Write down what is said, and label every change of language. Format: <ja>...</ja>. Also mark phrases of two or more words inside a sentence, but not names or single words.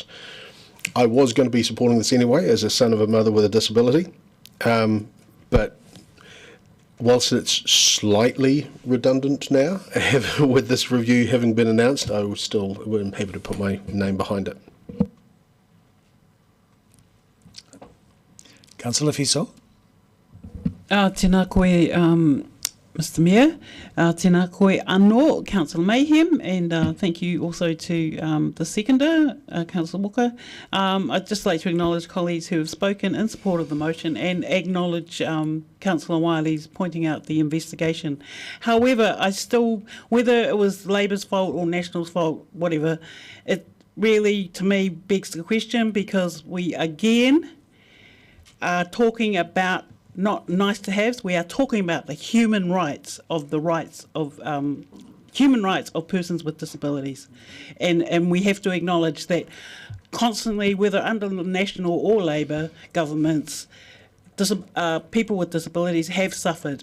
<en>I was going to be supporting this anyway as a son of a mother with a disability, but whilst it's slightly redundant now, with this review having been announced, I was still happy to put my name behind it. Councillor Fiso.</en> <mi>Tēnā koe,</mi> <en>Mr Mayor.</en> <mi>Tēnā koe anō,</mi> <en>Councillor Mayhem, and thank you also to the seconder, Councillor Walker. I'd just like to acknowledge colleagues who have spoken in support of the motion and acknowledge Councillor Wiley's pointing out the investigation. However, I still, whether it was Labour's fault or National's fault, whatever, it really, to me, begs the question, because we again are talking about not nice to haves, we are talking about the human rights of persons with disabilities, and we have to acknowledge that constantly, whether under National or Labour governments, people with disabilities have suffered.</en>